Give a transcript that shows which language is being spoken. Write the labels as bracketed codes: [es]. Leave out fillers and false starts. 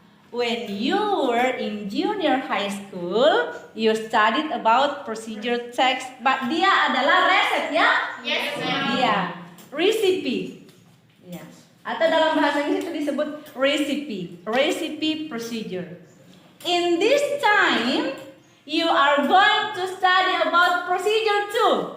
[en] When you were in junior high school, you studied about procedure text, but [id] dia adalah resep ya? [en] Yes, ma'am. [id] Iya. Recipe. Iya. Atau dalam bahasa Inggris itu disebut recipe procedure. [en] In this time, you are going to study about procedure too.